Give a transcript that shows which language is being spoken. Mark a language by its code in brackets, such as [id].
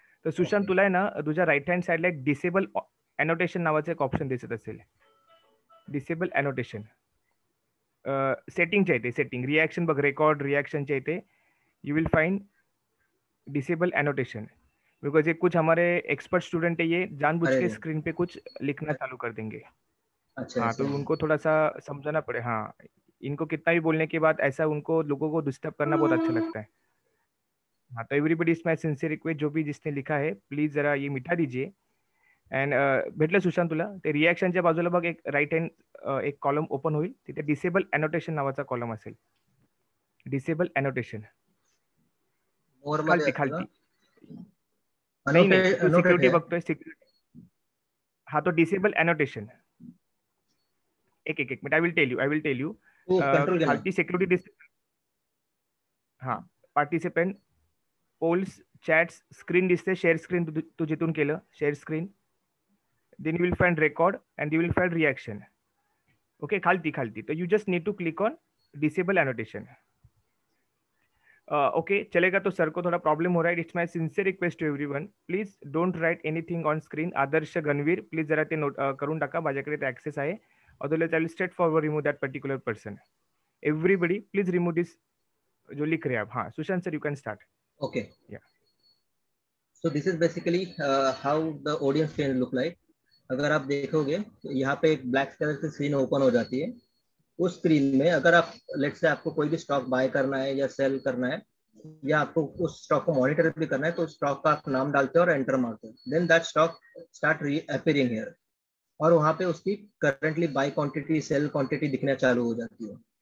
[mr] तर सुशांत तुला आहे ना तुझ्या राईट हँड साईडला एक डिसेबल एनोटेशन नावाचं एक ऑप्शन दिसत असेल, डिसेबल एनोटेशन सेटिंगच्या इथे, सेटिंग रिॲक्शन बघ, रेकॉर्ड रिॲक्शनच्या इथे [en] you will find disable annotation, [mr] because [hi] ये कुछ हमारे एक्सपर्ट स्टूडेंट है ये जानबूझ के स्क्रीन पे कुछ लिखना चालू कर देंगे। अच्छा, हाँ, तो उनको थोड़ा सा समझाना पड़े। हाँ, इनको कितना भी बोलने के बाद ऐसा उनको लोगों को डिस्टर्ब करना बहुत अच्छा लगता है। हाँ, तो [en] everybody is my sincere request, [hi] जो भी जिसने लिखा है प्लीज जरा ये मिटा दीजिए। [mr] एंड भेटलं सुशांत तुला ते रिॲक्शनच्या बाजूला बघ एक राईट हँड एक कॉलम ओपन होईल, तिथे डिसेबल एनोटेशन नावाचा कॉलम असेल, डिसेबल एनोटेशन खालती खालती नाही नाही तू सिक्युरिटी बघतोय, सिक्युरिटी हाँ तो डिसेबल एनोटेशन एक minute [en] I will tell you [mr] खालती सिक्युरिटी हाँ पार्टिसिपेंट पोल्स चॅट्स स्क्रीन दिसते, शेअर स्क्रीन तू जिथून केलं share screen, [en] Then you will find record and you will find reaction. Okay, खालती तो you just need to click on disable annotation. [hi] Okay चलेगा। तो सर को थोड़ा प्रॉब्लम हो रहा है, [en] It's my sincere request to everyone, please don't write anything on screen. [mr] Adarsh Ganvir please जरा ते नोट करून टाका, माझ्याकडे ते ऍक्सेस आहे, [en] Otherwise I will straightforward remove that particular person. Everybody please remove this [hi] जो लिख रहे हैं आप। [en] हाँ Sushant sir you can start. Okay, so this is basically how the audience can look like. [hi] अगर आप देखोगे तो यहाँ पे एक ब्लैक कलर की स्क्रीन ओपन हो जाती है। उस स्क्रीन में अगर आप लेट्स से आपको कोई भी स्टॉक बाय करना है या सेल करना है या आपको उस स्टॉक को मॉनिटर भी करना है, तो स्टॉक का आप नाम डालते हो और एंटर मारते हो, [en] then that stock start appearing here, [hi] और वहां पे उसकी currently by quantity sell quantity दिखना चालू हो जाती है।